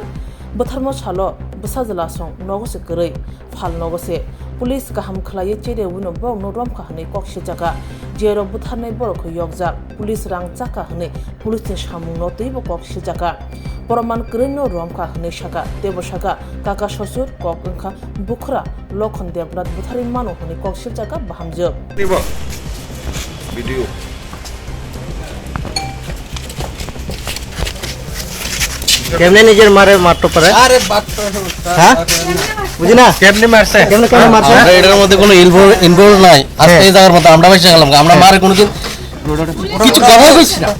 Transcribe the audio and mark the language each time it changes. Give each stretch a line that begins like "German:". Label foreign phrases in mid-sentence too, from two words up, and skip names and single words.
Kok Borok: Bwtharmo salo Bwsajwla song nogose koroi phal nogose police kaham khlai chere wino bong no Romjakkha hne kok sijaga jero bwtharnai borok yokjak police Swrangchati hne police ni samung no teibo kok sijaga Poroman Krino Romjakkha hne saka tebo saka kaka sosur kok engkha bukhra lokhon debnath Bwtharmani hne kok sijaga Bahamjwk
Bangla: ভিডিও কেমনে নিজের মারে মারতে পারে? হ্যাঁ বুঝি না কেমনে মারছে? কেমনে কেমনে মারছে? এটার মধ্যে কোনো ইনভলভ নাই। আজকে এই জায়গার মতো আমরা বসে গেলাম, আমরা মারে কোনোদিন কিছু কথাই কইছি না।